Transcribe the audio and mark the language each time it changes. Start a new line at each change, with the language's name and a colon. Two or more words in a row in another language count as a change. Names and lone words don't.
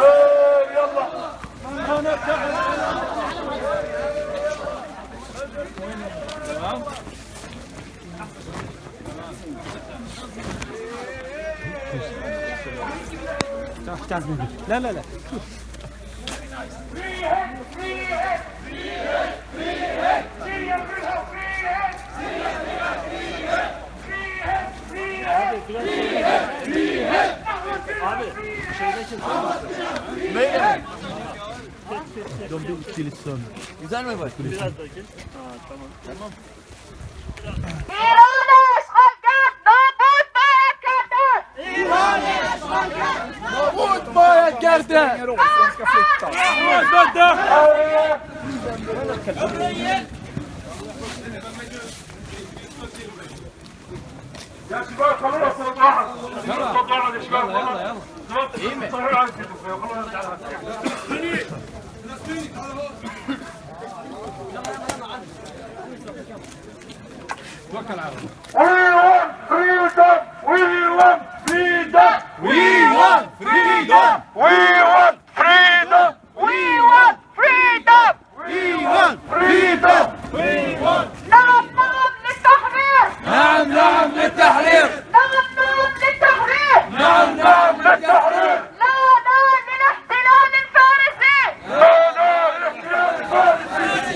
Arabic: يلا ما نرجع لا لا لا
Turkish: abi şeyde çıktı. Döndü kilitlendi. Güzel mi bak? Biraz daha gel. Tamam. Mot Maja Gerde!
Arabic: يا شباب خلونا صراحة. يلا يا شباب. يلا. ايه مين؟ توكل على الله.
English: We want freedom. We want freedom. We want freedom. We want freedom. We want freedom. We want.
Arabic: نعم للتحرير. نعم للتحرير. نعم للتحرير. لا للاحتلال الفارسي. لا للاحتلال الفارسي.